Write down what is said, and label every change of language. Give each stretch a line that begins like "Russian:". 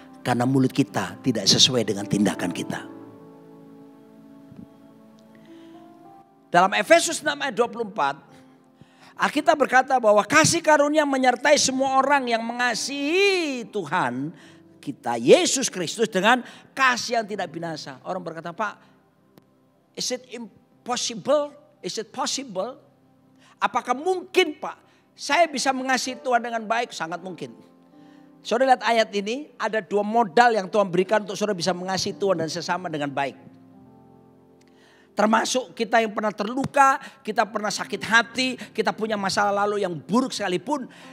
Indonesian: Karena mulut kita tidak sesuai dengan tindakan kita. Dalam Efesus 6 ayat 24, Alkitab berkata bahwa kasih karunia menyertai semua orang yang mengasihi Tuhan kita Yesus Kristus dengan kasih yang tidak binasa. Orang berkata, Pak,
English: is it impossible? Is it possible?
Indonesian: Apakah mungkin Pak, saya bisa mengasihi Tuhan dengan baik? Sangat mungkin. Saudara lihat ayat ini, ada dua modal yang Tuhan berikan untuk saudara bisa mengasihi Tuhan dan sesama dengan baik. Termasuk kita yang pernah terluka, kita pernah sakit hati, kita punya masalah lalu yang buruk sekalipun.